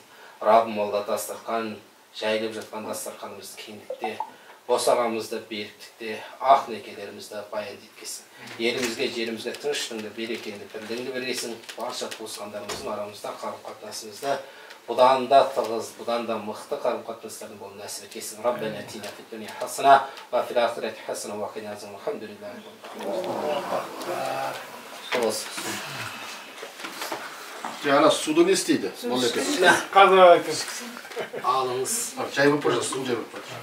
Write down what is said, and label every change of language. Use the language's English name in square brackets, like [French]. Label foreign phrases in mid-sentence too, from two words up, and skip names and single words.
[Kazakh] Раббым, дастархан, жайылып жатқан дастарханымызды кеңдікте босағамызды беріктікте, ақ некелерімізді баян еткейсің. Елімізге, жерімізге тыныштығыңды, берекеңді, бірлігіңді бергейсің. Барша туысқандарымыздың арамызда қарым-қатынасымызды бұдан да тығыз, бұдан да мықты қарым-қатынастардың болуын нәсіп еткейсің. [Arabic] ربنا آتنا في الدنيا حسنة وفي الآخرة حسنة وقنا عذاب النار. [Kazakh] Алхамдулиллах. Ана суды не істейді? Алыңыз. Жай болып пожалуйста, су жай болып пожалуйста.